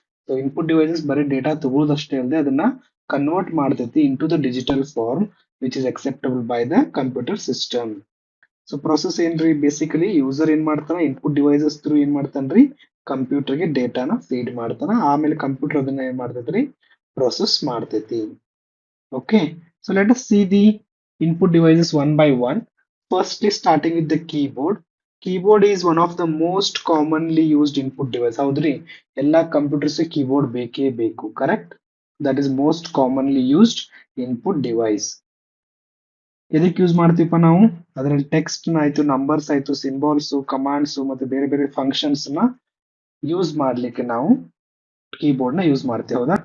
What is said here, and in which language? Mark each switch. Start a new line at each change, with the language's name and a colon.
Kannada: So input devices ಬರೀ data ತಗೊಳ್ಳೋದಷ್ಟೇ ಅಲ್ಲದೆ ಅದನ್ನ ಕನ್ವರ್ಟ್ ಮಾಡ್ತೈತಿ
English: Into the digital form which is acceptable by the computer system.
Kannada: So process ಏನ್ರಿ, basically user ಏನ್ ಮಾಡ್ತಾನ, ಇನ್ಪುಟ್ ಡಿವೈಸಸ್ ಥ್ರೂ ಏನ್ ಮಾಡ್ತಾನ್ರಿ, ಕಂಪ್ಯೂಟರ್ಗೆ ಡೇಟಾನ ಫೀಡ್ ಮಾಡ್ತಾನ, ಆಮೇಲೆ ಕಂಪ್ಯೂಟರ್ ಅದನ್ನ ಏನ್ ಮಾಡ್ತೈತ್ರಿ, ಪ್ರೊಸೆಸ್ ಮಾಡ್ತೈತಿ.
English: Okay, so let us see the input devices one by one. Firstly, starting with the keyboard. Keyboard is one of the most commonly used input device.
Kannada: ಹೌದ್ರಿ, ಎಲ್ಲಾ computers keyboard ಬೇಕೇ ಬೇಕು, correct?
English: That is most commonly used input device.
Kannada: ಎದಕ್ಕೆ use ಮಾಡ್ತೀವಪ್ಪ ನಾವು? ಅದರಲ್ಲಿ text ಆಯ್ತು, numbers ಆಯ್ತು, ಸಿಂಬಾಲ್ಸ್, ಕಮಾಂಡ್ಸ್ ಮತ್ತೆ ಬೇರೆ ಬೇರೆ ಫಂಕ್ಷನ್ಸ್ ನ ಯೂಸ್ ಮಾಡ್ಲಿಕ್ಕೆ ನಾವು ಕೀಬೋರ್ಡ್ ನ ಯೂಸ್ ಮಾಡ್ತೀವಿ, ಹೌದಾ?